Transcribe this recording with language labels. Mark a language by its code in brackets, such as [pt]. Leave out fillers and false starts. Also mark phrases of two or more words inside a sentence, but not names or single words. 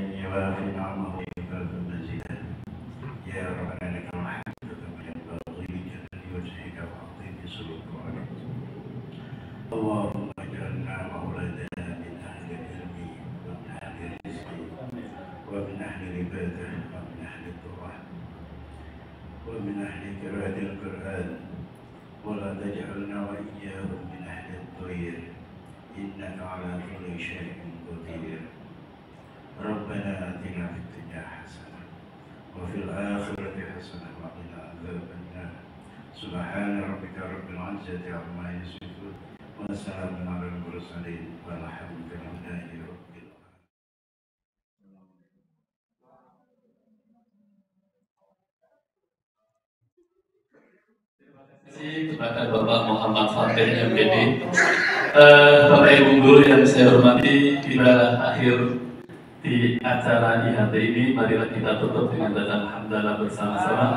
[ar] يوافي نعمه و يكافئ مزيده يا ربنا لك الحمد كما ينبغي لجلال وجهك و عظيم سلطانك اللهم اجعلنا مولانا من أهل العلم و من أهل الرزق و من أهل العبادة و من أهل الذرة و من أهل قراءة القرآن و لا تجعلنا و إياهم من أهل الطير إنك على كل شيء قدير. ربنا آتنا في الدنيا حسنة وفي الآخرة حسنة وقنا عذاب النار سبحان ربك رب العزة عما يصفون وسلام على المرسلين والحمد لله رب [id] kepada Bapak Muhammad Fatih MPD. Bapak Ibu Guru yang saya hormati, kita akhir di acara IHT ini, marilah kita tutup dengan bacaan hamdalah bersama-sama.